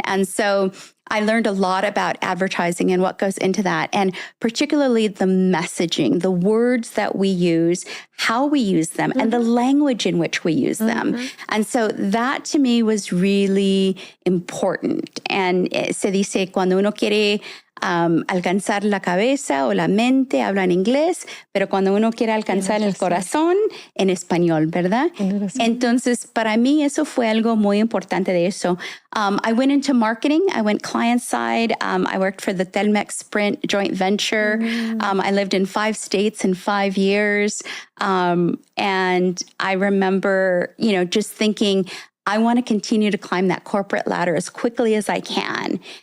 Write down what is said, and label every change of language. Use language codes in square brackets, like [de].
[en] And so I learned a lot about advertising and what goes into that, and particularly the messaging, the words that we use, how we use them, and the language in which we use them. And so that to me was really important. [es] And se dice, cuando uno quiere alcanzar la cabeza o la mente, habla en inglés, pero cuando uno quiere alcanzar el corazón, en español, ¿verdad? Entonces, para mí, eso fue algo muy importante de eso. [en] I went into marketing. I went client side. I worked for the Telmex Sprint joint venture. I lived in 5 states in 5 years. And I remember, just thinking, I want to continue to climb that corporate ladder as quickly as I can.